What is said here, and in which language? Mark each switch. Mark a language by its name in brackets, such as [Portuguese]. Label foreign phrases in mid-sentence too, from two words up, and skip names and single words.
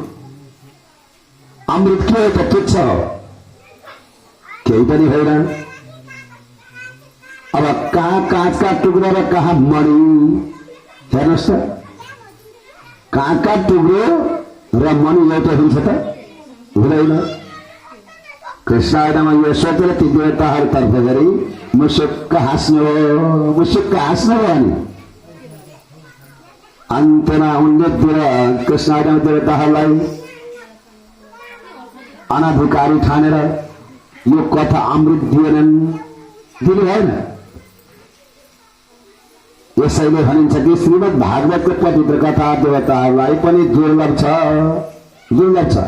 [Nepali] अमृत के हो त? तुच्छ हो, केही पनि होइन। अब कहाँ काँचका टुक्रो र कहाँ मणि। हेर्नुहोस् त, काँचका टुक्रो र मणि एउटै हुन्छ त? हुँदैन। [Sanskrit] कृष्णाय नमः [Nepali] यो सोचेर ती देवताहरूतर्फ गरी मुसुक्क हाँस्नु हो, मुसुक्क हाँस्नु हो। अनि अन्त्यमा उनले [Sanskrit] कृष्णाय नमः [Nepali] देवताहरूलाई अनाधिकारी ठानेर यो कथा अमृत दिएनन्, दिनु भएन। यसैले भनिन्छ कि श्रीमद् भागवतको पवित्र कथा देवताहरूलाई पनि दुर्लभ छ, दुर्लभ छ।